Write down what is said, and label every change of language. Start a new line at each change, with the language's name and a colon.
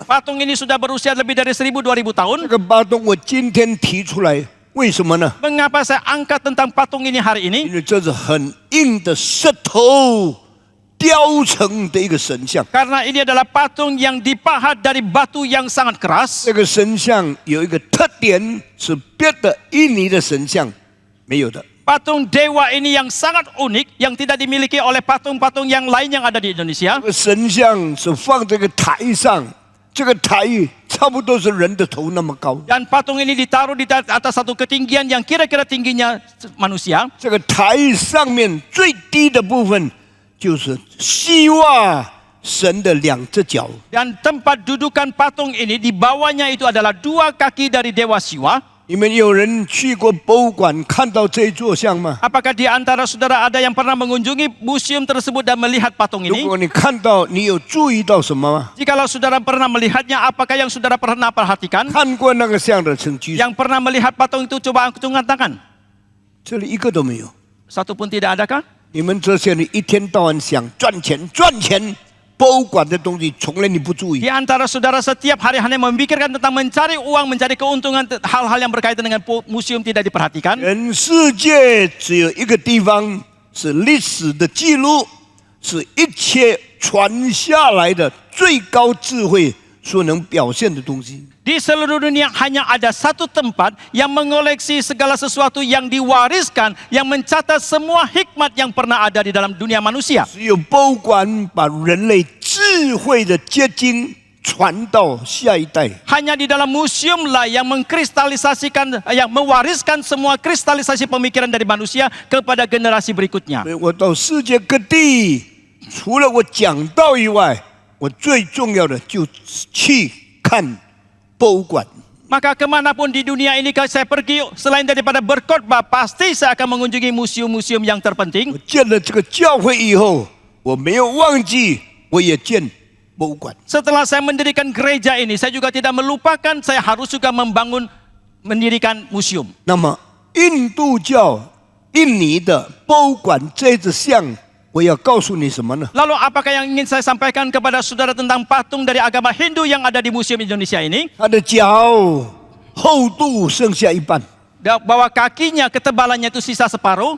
Indonesian: Patung ini sudah berusia lebih dari 1000-2000 tahun.
Chinese: 这个巴东我今天提出来，为什么呢？
Indonesian: Mengapa saya angkat tentang patung ini hari
Chinese: 因
Indonesian: ini?
Chinese: 为这是很硬的石头雕成的一个神像。
Indonesian: Karena ini adalah patung yang dipahat dari batu yang sangat keras.
Chinese: 这个神像有一个特点，是别的印尼的神像没有的。
Indonesian: Patung dewa ini yang sangat unik, yang tidak dimiliki oleh patung-patung yang lain yang ada di Indonesia.
Chinese: 这个神像是放这个台上，这个台差不多是人的头那么高。
Indonesian: Dan patung ini ditaruh di atas satu ketinggian yang kira-kira tingginya manusia.
Chinese: 这个台上面最低的部分就是希腊神的两只脚。
Indonesian: Dan tempat dudukan patung ini di bawahnya itu adalah dua kaki dari dewa Siwa.
Chinese: 你们有人去过博物馆看到这一座像吗？
Indonesian: Apakah di antara saudara ada yang pernah mengunjungi museum tersebut dan melihat patung
Chinese: 如
Indonesian: ini?
Chinese: 果你看到，你有注意到什么吗？
Indonesian: Jikalau saudara pernah melihatnya, apakah yang saudara pernah perhatikan?
Chinese: 看过那个像的请举手，
Indonesian: Yang pernah melihat patung itu coba angkat tangan.
Chinese: 这里一个都没有。
Indonesian: Satu pun tidak adakah?
Chinese: 你们这些人一天到晚想赚钱，赚钱，博物馆的东西从来你不注
Indonesian: Di
Chinese: 意。
Indonesian: antara saudara setiap hari hanya memikirkan tentang mencari uang, mencari keuntungan, hal-hal yang berkaitan dengan museum tidak diperhatikan.
Chinese: 全世界只有一个地方是历史的记录，是一切传下来的最高智慧所能表现的东西。
Indonesian: Di seluruh dunia hanya ada satu tempat yang mengoleksi segala sesuatu yang diwariskan, yang mencatat semua hikmat yang pernah ada di dalam dunia manusia.
Chinese: 只有博物馆把人类智慧的结晶传到下一代。
Indonesian: Hanya di dalam museum lah yang mengkristalisasikan, yang mewariskan semua kristalisasi pemikiran dari manusia kepada generasi berikutnya.
Chinese: 所以我到世界各地，除了我讲道以外，我最重要的就去看博物馆。
Indonesian: Maka kemanapun di dunia ini saya pergi, selain daripada berkhotbah, pasti saya akan mengunjungi museum-museum yang terpenting.
Chinese: 我建了这个教会以后，我没有忘记，我也建博物馆。
Indonesian: Setelah saya mendirikan gereja ini, saya juga tidak melupakan saya harus juga mendirikan museum.
Chinese: 那么印度教印尼的博物馆这只像，我要告诉你什么呢？
Indonesian: Lalu apakah yang ingin saya sampaikan kepada saudara tentang patung dari agama Hindu yang ada di Museum Indonesia ini?
Chinese: 它的脚厚度剩下一半，
Indonesian: Bahwa kakinya ketebalannya itu sisa separuh.